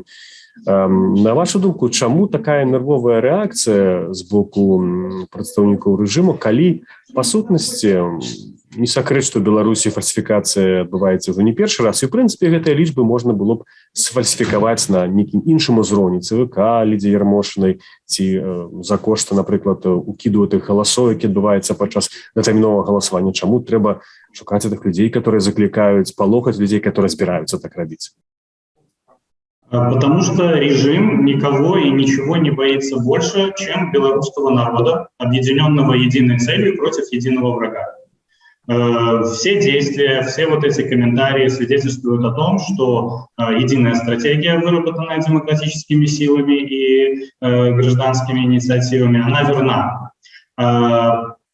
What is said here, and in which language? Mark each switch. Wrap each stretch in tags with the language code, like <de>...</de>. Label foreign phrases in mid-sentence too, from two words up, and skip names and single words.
<be>На вашу думку, чаму такая нервовая рэакцыя з боку прадстаўнікаў рэжыму, калі па сутнасці не сакрэт, што ў Беларусі фальсіфікацыя адбываецца ўжо не першы раз, і ў прынцыпе гэтыя лічбы можна было б сфальсіфікаваць на нейкім іншым узроўні, ЦВК, Лідзе Ярмошынай, ці за кошт, напрыклад, укіду тых галасоў, які адбываецца падчас датэрміновага галасавання. Чаму трэба шукаць тых людзей, которые заклікаюць, палохаць людзей, которые збіраюцца так рабіць?</be> <ru>Потому что режим никого и ничего не боится больше, чем белорусского народа, объединенного единой целью против единого врага. Все действия, все вот эти комментарии свидетельствуют о том, что единая стратегия, выработанная демократическими силами и гражданскими инициативами, она верна.</ru>